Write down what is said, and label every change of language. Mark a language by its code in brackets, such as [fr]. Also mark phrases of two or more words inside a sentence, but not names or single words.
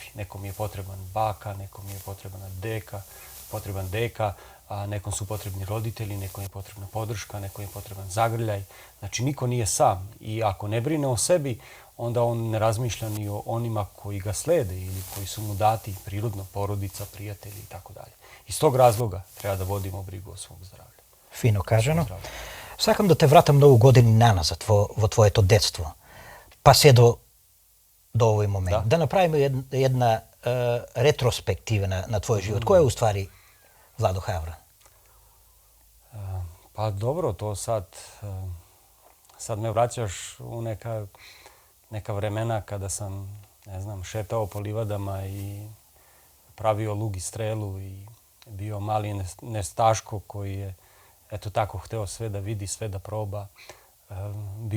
[sr] Nekom je potreban baka, nekom je potreban deka, a nekom su potrebni roditelji, nekom je potrebna podrška, nekom je potreban zagrljaj. Znači niko nije sam i ako ne brine o sebi, onda on ne razmišlja ni o onima koji ga slede ili koji su mu dati prirodno, porodica, prijatelji i tako dalje. Iz tog razloga treba da vodimo brigu o svom zdravlju. [mk] Фино кажано. Сакам да те вратам многу години наназад во твоето детство, па се до овој момент. Да направиме една ретроспектива на твојот живот. Кој е уствари Владо Хавран? [sr] Pa dobro, to sad me vraćaš u neka vremena kada sam, ne znam, šetao po livadama i pravio luk i strelu i bio mali nestaško koji je eto tako hteo sve da vidi, sve da proba.